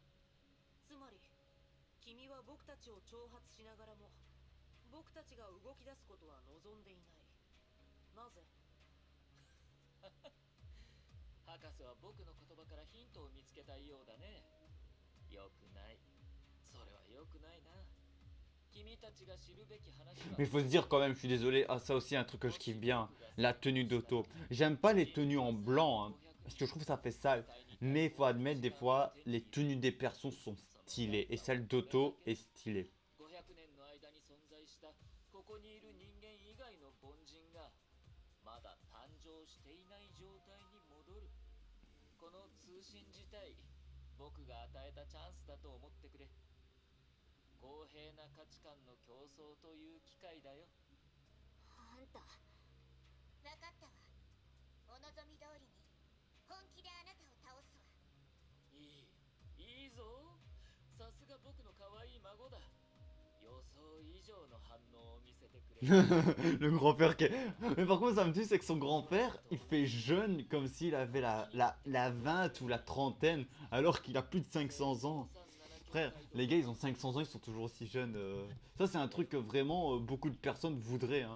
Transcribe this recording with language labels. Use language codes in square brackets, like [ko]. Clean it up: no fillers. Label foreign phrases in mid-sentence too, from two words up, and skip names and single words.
[ja] つまり君は僕たちを挑発しながらも僕たちが動き出すことは望んでいない。なぜ？博士は僕の言葉からヒントを見つけたいようだね。よくない。それはよくないな。君たちが知るべき話は。 [fr] Mais il faut se dire quand même, je suis désolé, ah ça aussi un truc que je kiffe bien, la tenue d'Otto. J'aime pas les tenues en blanc, hein, parce que je trouve que ça fait sale. Mais il faut admettre des fois, les tenues des persos sont stylées, et celle d'Otto est stylée. [ja] 500 年の間に存在したここにいる人間以外の凡人がまだ誕生していない状態に戻る。この通信自体、僕が与えたチャンスだと思ってくれ。公平な価値観の競争という機会だよ。あんた、分かったわ。お望み通りに本気であなたを倒すわ。いいぞ。さすが僕の可愛い孫だ。喜想以上の反応を見せてくれる [fr] Le grand-père qui est... Mais par contre, ça me tue, c'est que son grand-père, il fait jeune comme s'il avait la 20 ou la trentaine, alors qu'il a plus de 500 ans. Frère, les gars, ils ont 500 ans, ils sont toujours aussi jeunes. Ça, c'est un truc que vraiment beaucoup de personnes voudraient. Hein.